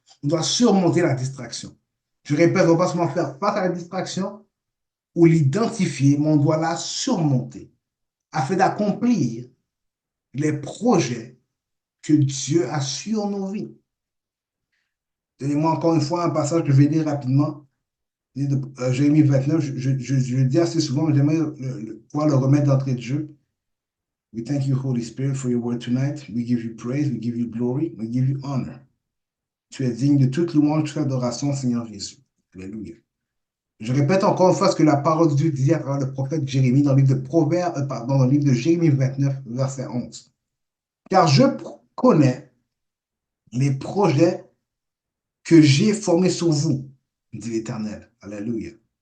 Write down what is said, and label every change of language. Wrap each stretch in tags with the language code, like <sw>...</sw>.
<fr>On doit surmonter la distraction. Je répète, on ne doit pas seulement faire face à la distraction ou l'identifier, mais on doit la surmonter afin d'accomplir les projets que Dieu a sur nos vies. Donnez-moi encore une fois un passage que je vais lire rapidement. Jérémie 29, je le dis assez souvent, mais j'aimerais pouvoir le remettre d'entrée de jeu.</fr> <en>We thank you, Holy Spirit, for your word tonight. We give you praise, we give you glory, we give you honor.</en> <fr>Tu es digne de toute louange, toute adoration, Seigneur Jésus. Alléluia. Je répète encore une fois ce que la parole de Dieu dit à travers le prophète Jérémie dans le livre de Proverbes, pardon, dans le livre de Jérémie 29, verset 11. Car je connais les projets que j'ai formés sur vous, dit l'Éternel. Alléluia.</fr>